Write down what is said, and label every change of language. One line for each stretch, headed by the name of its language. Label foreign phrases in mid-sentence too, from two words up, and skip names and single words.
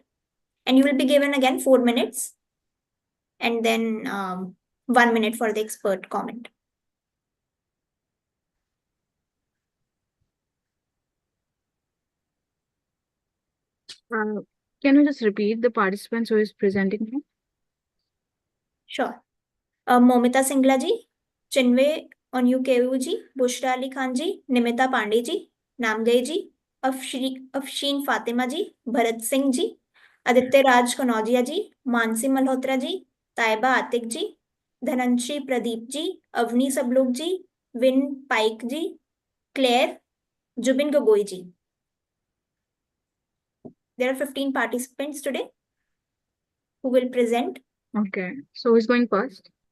English: And you will be given again 4 minutes. And then 1 minute for the expert comment. Can you just repeat the participants who is presenting here? Sure. Momita Singla ji, Chinwe Onyukevu ji, Bushra Ali Khan ji, Nimita Pandey ji, Namgay ji, Afshin Fatima ji, Bharat Singh ji, Aditya Raj Kanojia ji, Mansi Malhotra ji, Taiba Atik ji, Dhananshri Pradeep ji, Avni Sablok ji, Vin Paik ji, Claire, Jubin Gogoi ji. There are 15 participants today who will present. Okay, so who's going first?